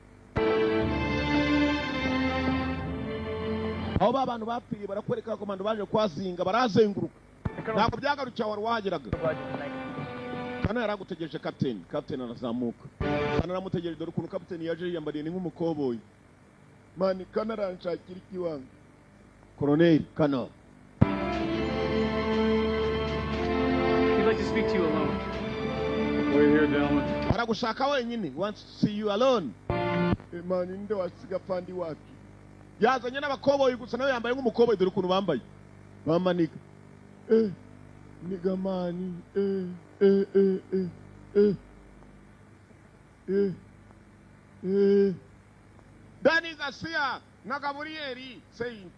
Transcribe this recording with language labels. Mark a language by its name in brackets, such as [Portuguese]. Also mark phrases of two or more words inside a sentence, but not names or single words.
[Kinyarwanda] Aho abantu bapfiriye barakwereka abakomando baje kwazinga barazenguruka. Ntabwo byagarukiye wari wahageraga. Kana yaragutegereje captain arazamuka. Kana aramutegereje dore ukuntu captain yaje yiyambariye ni nk'umukoboyi. Mani kana aranshakira ikiwanga. Colonel Kana. [English] He'd like to speak to you alone. We're here, gentlemen. [Kinyarwanda] Aragushaka wenyine. [English] Wants to see you alone. [Kinyarwanda] Mani nde wasiga pandi wapi. Yazanye n'abakoboyi gusa nawe yambaye nk'umukoboyi dore ukuntu bambaye. Bamanika. Nigga mani. Danny Garcia na Gabrieli Saint.